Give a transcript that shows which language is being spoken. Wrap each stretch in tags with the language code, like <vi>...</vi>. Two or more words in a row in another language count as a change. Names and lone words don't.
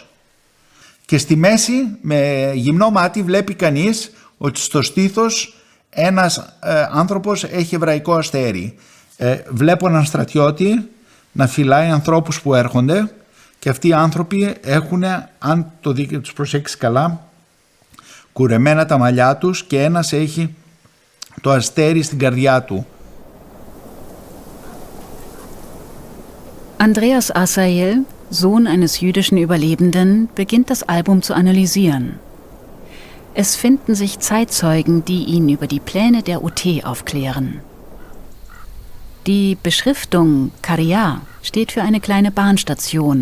<el>Και στη μέση με γυμνό μάτι βλέπει κανείς ότι στο στήθος ένας άνθρωπος έχει εβραϊκό αστέρι. Βλέπω έναν στρατιώτη να φυλάει ανθρώπους που έρχονται και αυτοί οι άνθρωποι έχουν, αν το δείτε τους προσέξεις καλά, κουρεμένα τα μαλλιά τους και ένας έχει το αστέρι στην καρδιά του.</el> <de>Andreas Asael, Sohn eines jüdischen Überlebenden, beginnt das Album zu analysieren. Es finden sich Zeitzeugen, die ihn über die Pläne der UT aufklären. Die Beschriftung Karya steht für eine kleine Bahnstation.</de>